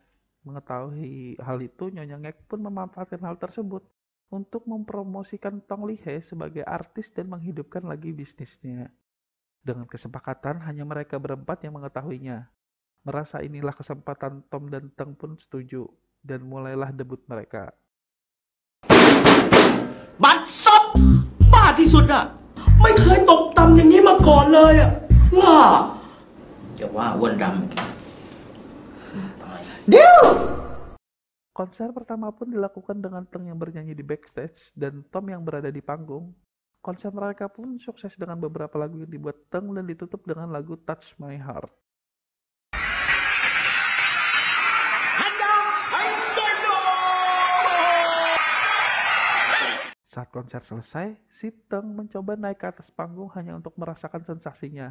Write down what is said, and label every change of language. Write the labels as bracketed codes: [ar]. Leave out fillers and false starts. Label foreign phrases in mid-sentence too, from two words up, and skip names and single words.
[id] Mengetahui hal itu, Nyonya Ngek pun memanfaatkan hal tersebut untuk mempromosikan Tong Lihe sebagai artis dan menghidupkan lagi bisnisnya. Dengan kesepakatan, hanya mereka berempat yang mengetahuinya. Merasa inilah kesempatan, Tom dan Teng pun setuju, dan mulailah debut mereka. [th] บัดซบบ้าที่สุดอ่ะไม่เคยตกต่ำอย่างนี้มาก่อนเลยอ่ะว้าอย่าว่าอ้วนดำเดี๋ยว [id] Konser pertama pun dilakukan dengan Teng yang bernyanyi di backstage dan Tom yang berada di panggung. Konser mereka pun sukses dengan beberapa lagu yang dibuat Teng dan ditutup dengan lagu Touch My Heart. Saat konser selesai, si Teng mencoba naik ke atas panggung hanya untuk merasakan sensasinya.